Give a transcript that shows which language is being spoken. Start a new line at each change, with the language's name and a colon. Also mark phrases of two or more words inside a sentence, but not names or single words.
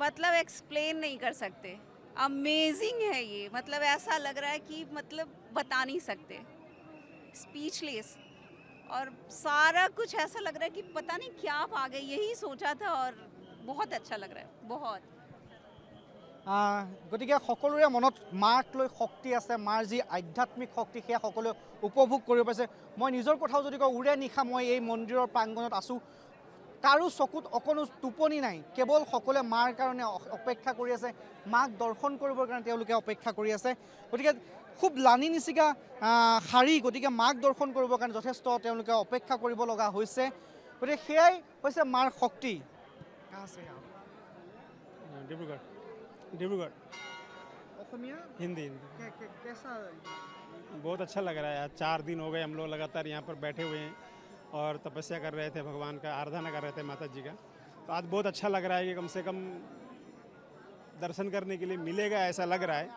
Hindi: मतलब एक्सप्लेन नहीं कर सकते, अमेजिंग है ये। मतलब ऐसा लग रहा है कि मतलब बता नहीं सकते, स्पीचलेस। और सारा कुछ ऐसा लग रहा है कि पता नहीं क्या आप आ गए, यही सोचा था। और बहुत अच्छा लग रहा है, बहुत।
Assamese: গতিকে সকলোৰে মনত মাক লৈ শক্তি আছে, মাৰ যি আধ্যাত্মিক শক্তি সেয়া সকলোৱে উপভোগ কৰিব পাৰিছে। মই নিজৰ কথাও যদি কওঁ, উৰে নিশা মই এই মন্দিৰৰ প্ৰাংগণত আছোঁ, কাৰো চকুত অকণো টোপনি নাই। কেৱল সকলোৱে মাৰ কাৰণে অপেক্ষা কৰি আছে, মাক দৰ্শন কৰিবৰ কাৰণে তেওঁলোকে অপেক্ষা কৰি আছে। গতিকে খুব লানি নিচিকা শাৰী, গতিকে মাক দৰ্শন কৰিবৰ কাৰণে যথেষ্ট তেওঁলোকে অপেক্ষা কৰিব লগা হৈছে। গতিকে সেয়াই হৈছে মাৰ শক্তি। डिब्रूगढ़ डिब्रूगढ़ অসমীয়া
Hindi: हिंदी कैसा? बहुत अच्छा लग रहा है। आज 4 दिन हो गए हम लोग लगातार यहाँ पर बैठे हुए हैं और तपस्या कर रहे थे, भगवान का आराधना कर रहे थे, माता जी का। तो आज बहुत अच्छा लग रहा है कि कम से कम दर्शन करने के लिए मिलेगा ऐसा लग रहा है।